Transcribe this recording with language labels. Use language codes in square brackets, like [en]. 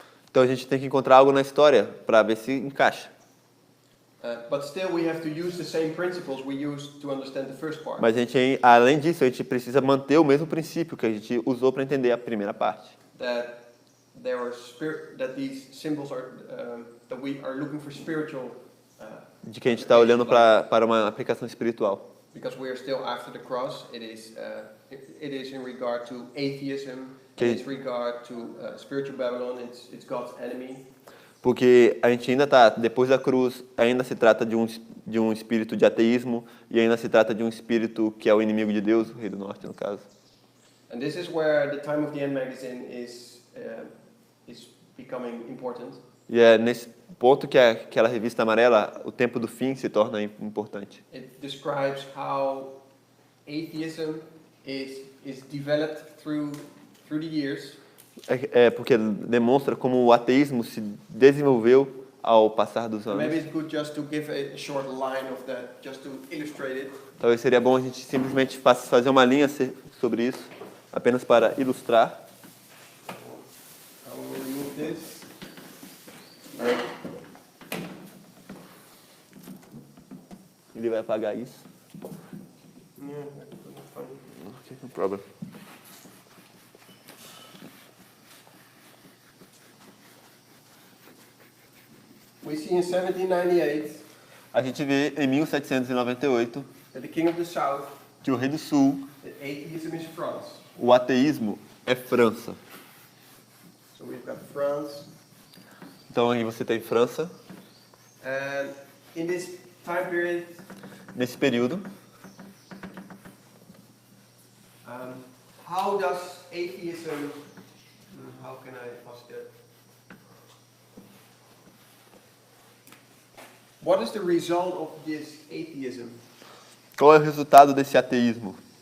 [pt] Então a gente tem que encontrar algo na história para ver se encaixa. [en] But still we have to use the same principles we used to understand the first part. [pt] Mas a gente, além disso, a gente precisa manter o mesmo princípio que a gente usou para entender a primeira parte. [en] That that these symbols are that we are looking for spiritual. [pt] De que a gente está olhando para uma aplicação espiritual. [en] Because we are still after the cross, it is in regard to atheism. Okay. It's regard to spiritual Babylon. It's God's enemy. [pt] Porque a gente ainda está, depois da cruz, ainda se trata de um espírito de ateísmo e ainda se trata de um espírito que é o inimigo de Deus, o rei do norte, no caso. [en] And this is where the Time of the End magazine is becoming important. [pt] E é nesse ponto que aquela revista amarela, O Tempo do Fim, se torna importante. [en] It describes how atheism is developed through the years. [pt] Porque demonstra como o ateísmo se desenvolveu ao passar dos anos. [en] Maybe it's good just to give a short line of that, just to illustrate it. [pt] Talvez seria bom a gente simplesmente fazer uma linha sobre isso, apenas para ilustrar. [en] I will remove this. [pt] Ele vai apagar isso. [en] Yeah, that's fine. Okay, no problem. We see in 1798 [pt] A gente vê em 1798 [en] that the king of the south, [pt] que o rei do sul, [en] that atheism is France. [pt] o ateísmo é França. [en] So we've got France. [pt] Então aí você tem França. [en] And in this time period, [pt] Nesse período, [en] how does atheism, how can I ask that? What is the result of this atheism? [pt] qual é o resultado desse ateísmo?